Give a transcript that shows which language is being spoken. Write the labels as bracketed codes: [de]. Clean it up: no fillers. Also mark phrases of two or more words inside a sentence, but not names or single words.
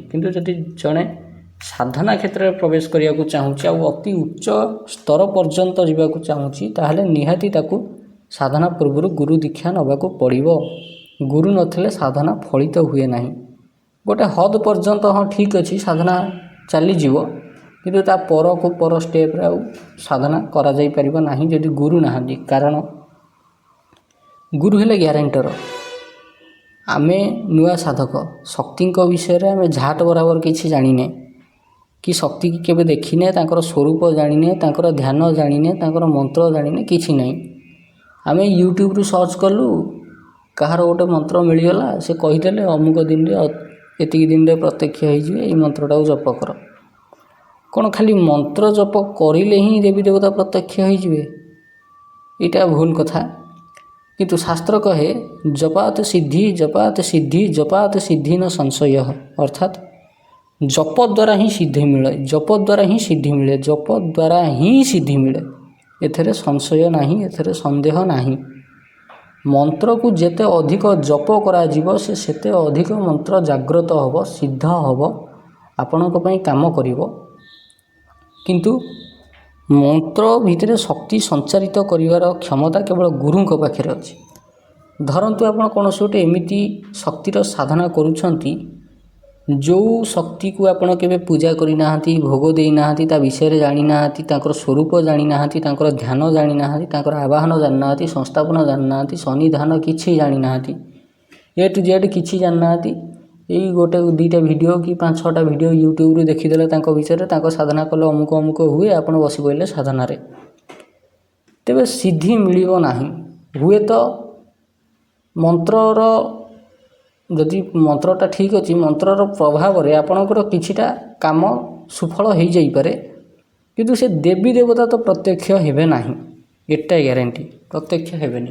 [or] କିନ୍ତୁ ଯଦି ଜଣେ ସାଧନା କ୍ଷେତ୍ର ମେଁ ପ୍ରବେଶ କରିଆ କୁ ଚାହୁଁଛି ଆଉ ଅତି ଉଚ୍ଚ ସ୍ତର ପର୍ଯ୍ୟନ୍ତ ଯିବାକୁ ଚାହୁଁଛି, ତାହାହେଲେ ନିହାତି ତାକୁ ସାଧନା ପୂର୍ବ ଗୁରୁ ଦୀକ୍ଷା ନେବାକୁ ପଡ଼ିବ। ଗୁରୁ ନଥିଲେ ସାଧନା ଫଳିତ ହୁଏ ନାହିଁ। ଗୋଟେ ହଦ ପର୍ଯ୍ୟନ୍ତ ହଁ ଠିକ୍ ଅଛି, ସାଧନା ଚାଲି ଯିବ, କିନ୍ତୁ ତା ପରକୁ ପର ଷ୍ଟେପ୍ ରେ ସାଧନା କରା ଯାଇ ପାରିବ ନାହିଁ ଯଦି ଗୁରୁ ନାହାନ୍ତି। କାରଣ ଗୁରୁ ହେଲେ ଗ୍ୟାରେଣ୍ଟର। ଆମେ ନୂଆ ସାଧକ ଶକ୍ତି ବିଷୟ ରେ ଆମେ ଝାଟ ବରାବର କିଛି ଜାଣିନେ କି ଶକ୍ତି କି କେବେ ଦେଖିନେ, ତାଙ୍କର ସ୍ୱରୂପ ଜାଣିନେ, ତାଙ୍କର ଧ୍ୟାନ ଜାଣିନେ, ତାଙ୍କର ମନ୍ତ୍ର ଜାଣିନେ, କିଛି ନାହିଁ। ଆମେ ୟୁଟ୍ୟୁବ୍ ରୁ ସର୍ଚ୍ଚ କଲୁ, କାହାର ଗୋଟେ ମନ୍ତ୍ର ମିଳିଗଲା, ସେ କହିଦେଲେ ଅମୁକ ଦିନ ରେ ଏତିକି ଦିନ ରେ ପ୍ରତ୍ୟକ୍ଷ ହୋଇ ଯିବେ, ଏଇ ମନ୍ତ୍ରଟା ଜପ କର। କଣ ଖାଲି ମନ୍ତ୍ର ଜପ କରିଲେ ହିଁ ଦେବୀ ଦେବତା ପ୍ରତ୍ୟକ୍ଷ ହୋଇ ଯିବେ? ଏଟା ଭୁଲ କଥା। କିନ୍ତୁ ଶାସ୍ତ୍ର କହେ [sa] जपात सिद्धि, जपात सिद्धि, जपात सिद्धि न संशयः। [or] ଅର୍ଥାତ୍ ଜପ ଦ୍ୱାରା ହିଁ ସିଦ୍ଧି ମିଳେ, ଜପ ଦ୍ୱାରା ହିଁ ସିଦ୍ଧି ମିଳେ, ଜପ ଦ୍ୱାରା ହିଁ ସିଦ୍ଧି ମିଳେ। ଏଥିରେ ସଂଶୟ ନାହିଁ, ଏଥିରେ ସନ୍ଦେହ ନାହିଁ। ମନ୍ତ୍ର କୁ ଯେତେ ଅଧିକ ଜପ କରା ଯିବ, ସେ ସେତେ ଅଧିକ ମନ୍ତ୍ର ଜାଗ୍ରତ ହେବ, ସିଦ୍ଧ ହେବ, ଆପଣଙ୍କ ପାଇଁ କାମ କରିବ। କିନ୍ତୁ ମନ୍ତ୍ର ଭିତରେ ଶକ୍ତି ସଞ୍ଚାରିତ କରିବାର କ୍ଷମତା କେବଳ ଗୁରୁଙ୍କ ପାଖରେ ଅଛି। ଧରନ୍ତୁ ଆପଣ କୌଣସି ଗୋଟେ ଏମିତି ଶକ୍ତିର ସାଧନା କରୁଛନ୍ତି, ଯେଉଁ ଶକ୍ତି କୁ ଆପଣ କେବେ ପୂଜା କରି ନାହାନ୍ତି, ଭୋଗ ଦେଇ ନାହାନ୍ତି, ତା ବିଷୟ ରେ ଜାଣି ନାହାନ୍ତି, ତାଙ୍କର ସ୍ୱରୂପ ଜାଣି ନାହାନ୍ତି, ତାଙ୍କର ଧ୍ୟାନ ଜାଣି ନାହାନ୍ତି, ତାଙ୍କର ଆବାହନ ଜାଣି ନାହାନ୍ତି, ସଂସ୍ଥାପନ ଜାଣି ନାହାନ୍ତି, ସନ୍ନିଧାନ କିଛି ଜାଣି ନାହାନ୍ତି, [en] A to Z [or] କିଛି ଜାଣି ନାହାନ୍ତି। ଏଇ ଗୋଟେ ଦୁଇଟା ଭିଡିଓ କି 5-6ଟା ଭିଡିଓ ୟୁଟ୍ୟୁବ୍ ରେ ଦେଖିଦେଲେ ତାଙ୍କ ବିଷୟ ରେ, ତାଙ୍କ ସାଧନା କଲେ ଅମୁକ ଅମୁକ ହୁଏ, ଆପଣ ବସି ପଡ଼ିଲେ ସାଧନା ରେ। ତେବେ ସିଦ୍ଧି ମିଳିବ ନାହିଁ। ହୁଏତ ମନ୍ତ୍ରର ଯଦି ମନ୍ତ୍ରଟା ଠିକ୍ ଅଛି, ମନ୍ତ୍ରର ପ୍ରଭାବରେ ଆପଣଙ୍କର କିଛିଟା କାମ ସୁଫଳ ହୋଇଯାଇପାରେ, କିନ୍ତୁ ସେ ଦେବୀ ଦେବତା ତ ପ୍ରତ୍ୟକ୍ଷ ହେବେ ନାହିଁ, ଏଟା ଗ୍ୟାରେଣ୍ଟି, ପ୍ରତ୍ୟକ୍ଷ ହେବେନି।